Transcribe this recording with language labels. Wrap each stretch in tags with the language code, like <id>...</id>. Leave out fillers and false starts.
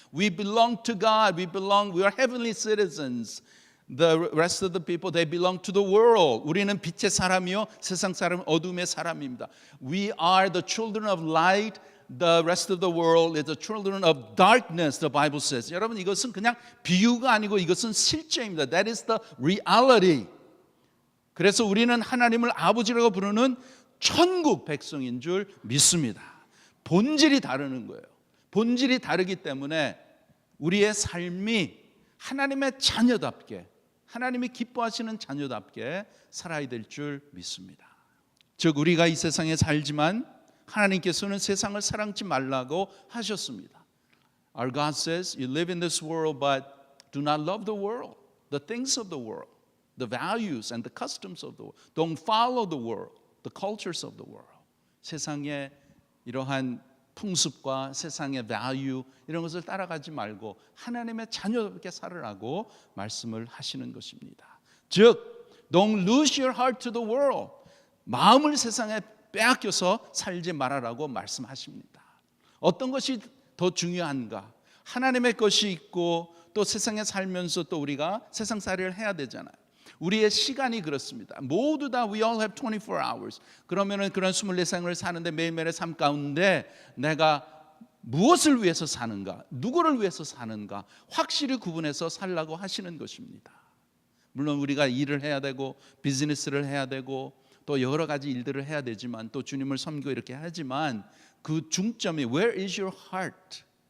<en>We belong to God. We are heavenly citizens. The rest of the people, they belong to the world.</en> <ko>우리는 빛의 사람이요, 세상 사람은 어둠의 사람입니다.</ko> <en>We are the children of light. The rest of the world is the children of darkness, the Bible says.</en> <ko>여러분, 이것은 그냥 비유가 아니고 이것은 실제입니다.</ko> <en>That is the reality.</en> <ko>그래서 우리는 하나님을 아버지라고 부르는 천국 백성인 줄 믿습니다. 본질이 다르는 거예요. 본질이 다르기 때문에 우리의 삶이 하나님의 자녀답게, 하나님이 기뻐하시는 자녀답게 살아야 될 줄 믿습니다. 즉 우리가 이 세상에 살지만 하나님께서는 세상을 사랑치 말라고 하셨습니다.</ko> <en>Our God says, you live in this world but do not love the world, the things of the world, the values and the customs of the world. Don't follow the world, the cultures of the world.</en> <ko>세상의 이러한 풍습과 세상의 value 이런 것을 따라가지 말고 하나님의 자녀답게 살으라고 말씀을 하시는 것입니다.</ko> <en>즉, don't lose your heart to the world.</en> <ko>마음을 세상에 빼앗겨서 살지 말아라고 말씀하십니다. 어떤 것이 더 중요한가? 하나님의 것이 있고 또 세상에 살면서 또 우리가 세상살이를 해야 되잖아요. 우리의 시간이 그렇습니다. 모두 다</ko> <en>we all have 24 hours.</en> <ko>그러면은 그런 24시간을 사는데 매일매일의 삶 가운데 내가 무엇을 위해서 사는가? 누구를 위해서 사는가? 확실히 구분해서 살라고 하시는 것입니다. 물론 우리가 일을 해야 되고 비즈니스를 해야 되고 또 여러 가지 일들을 해야 되지만 또 주님을 섬기고 이렇게 하지만 그 중점이</ko> <en>Where is your heart?</en>